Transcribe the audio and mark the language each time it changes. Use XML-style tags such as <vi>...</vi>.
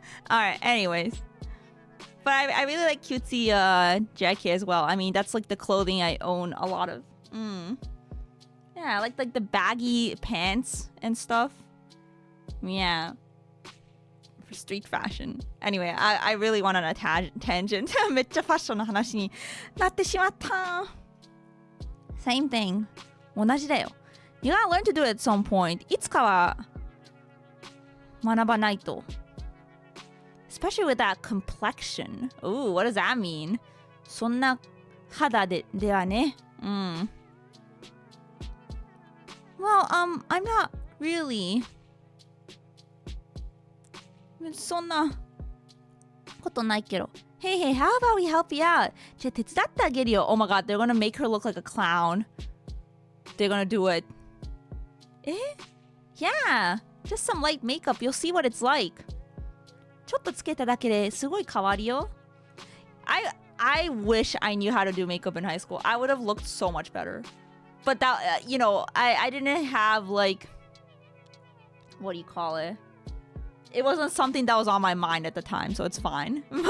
<en>Alright, anyways. But I really like cutesy JIK as well. I mean, that's like the clothing I own a lot of. Yeah, I like the baggy pants and stuff. Yeah. For street fashion. Anyway, I really went on a tangent.</en> <ja>めっちゃファッションの話になってしまった。</ja> <en>Same thing.</en> <ja>同じだよ。</ja> <en>You gotta learn to do it at some point.</en> <ja>いつかは学ばないと。</ja> <en>Especially with that complexion. Ooh, what does that mean?</en> <ja>そんな肌ではね。</ja> <en>Well, I'm not really.</en> <ja>そんなことないけど。</ja> <en>Hey, how about we help you out?</en> <ja>じゃあ手伝ってあげるよ。</ja> <en>Oh my god, they're gonna make her look like a clown. They're gonna do it. Yeah, just some light makeup. You'll see what it's like.</en> <ja>ちょっとつけただけですごい変わるよ。</ja> <en>I wish I knew how to do makeup in high school. I would have looked so much better. But that, you know, I didn't have like, what do you call it? It wasn't something that was on my mind at the time, so it's fine.</en>